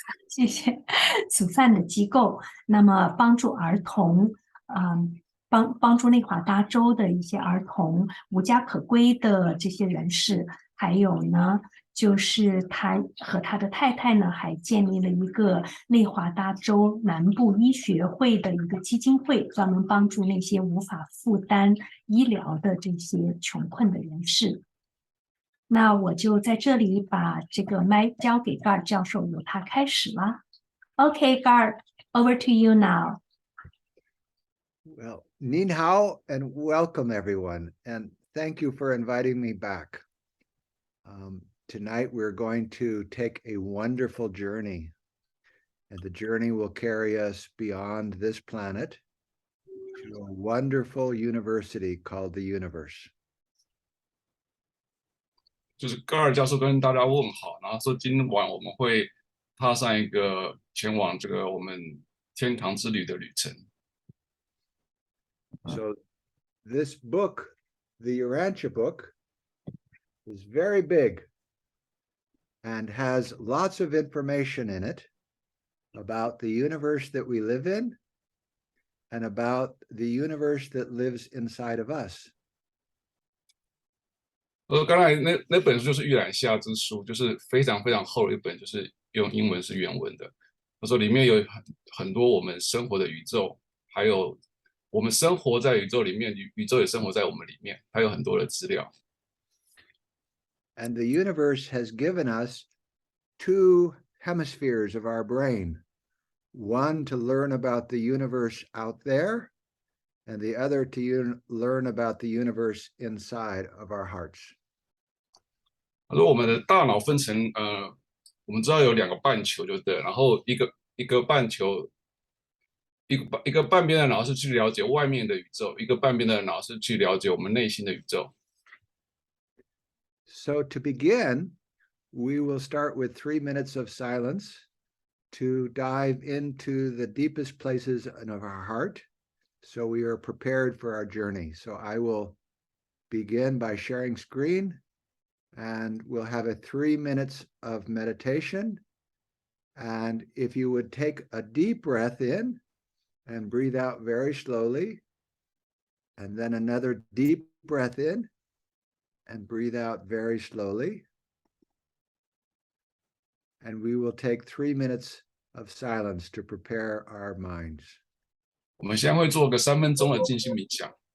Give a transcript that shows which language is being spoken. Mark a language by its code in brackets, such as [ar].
[zh] 谢谢，慈善的机构，那么帮助儿童，帮助内华达州的一些儿童无家可归的这些人士，还有呢，就是他和他的太太呢，还建立了一个内华达州南部医学会的一个基金会，专门帮助那些无法负担医疗的这些穷困的人士。那我就在这里把这个麦交给 Gard 教授，由他开始啦。 [en] Okay, Gard, over to you now. Well, [zh] Nin hao [en] and welcome everyone, and thank you for inviting me back. Tonight we're going to take a wonderful journey, and the journey will carry us beyond this planet to a wonderful university called the universe. [zh] 就是高尔教授跟大家问好，然后说今晚我们会踏上一个前往这个我们天堂之旅的旅程。 [en] So this book, the Urantia book, is very big and has lots of information in it about the universe that we live in and about the universe that lives inside of us. [zh] 刚才那本书就是《玉兰下之书》，就是非常非常厚的一本，就是用英文是原文的。他说里面有很多我们生活的宇宙，还有我们生活在宇宙里面，宇宙也生活在我们里面，还有很多的资料。 [en] And the universe has given us 2 hemispheres of our brain, one to learn about the universe out there, and the other to learn about the universe inside of our hearts. [zh] 他说我们的大脑分成我们知道有2个半球，就对，然后一个半球，一个半边的脑是去了解外面的宇宙，一个半边的脑是去了解我们内心的宇宙。 [en] So to begin, we will start with 3 minutes of silence to dive into the deepest places of our heart, so we are prepared for our journey. So I will begin by sharing screen, and we'll have a 3 minutes of meditation. And if you would take a deep breath in and breathe out very slowly, and then another deep breath in and breathe out very slowly. And we will take 3 minutes of silence to prepare our minds. [zh] 我们现在会做个3分钟的静心冥想。